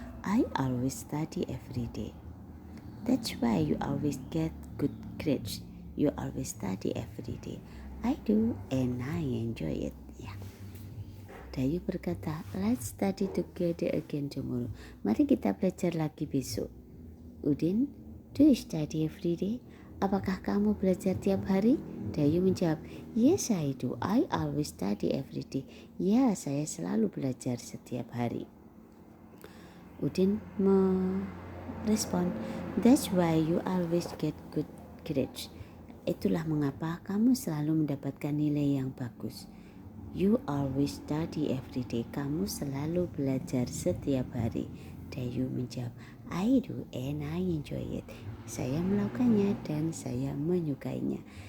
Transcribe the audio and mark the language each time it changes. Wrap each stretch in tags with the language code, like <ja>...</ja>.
<en>I always study every day. That's why you always get good grades. You always study every day. I do and I enjoy it. Ya.</en> <id>Dayu berkata,</id> <en>let's study together again tomorrow.</en> <id>Mari kita belajar lagi besok. Udin,</id> <en>do you study every day?</en> <id>Apakah kamu belajar tiap hari? Dayu menjawab,</id> <en>yes I do. I always study every day.</en> <id>Ya, saya selalu belajar setiap hari. Udin merespon,</id> <en>that's why you always get good grades.</en> <id>Itulah mengapa kamu selalu mendapatkan nilai yang bagus.</id> <en>You always study every day.</en> <id>Kamu selalu belajar setiap hari. Dayu menjawab,</id> <en>I do and I enjoy it.</en> <id>Saya melakukannya dan saya menyukainya.</id>